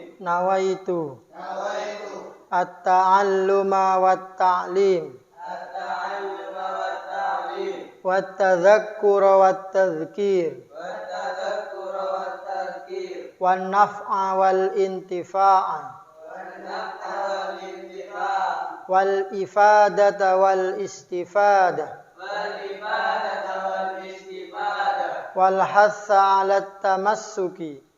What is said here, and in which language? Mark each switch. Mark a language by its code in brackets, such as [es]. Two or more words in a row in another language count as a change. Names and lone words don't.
[ar] نويت التعلم والتعليم والتذكر والتذكير والنفع والانتفاع والإفادة والاستفادة والحث على التمسك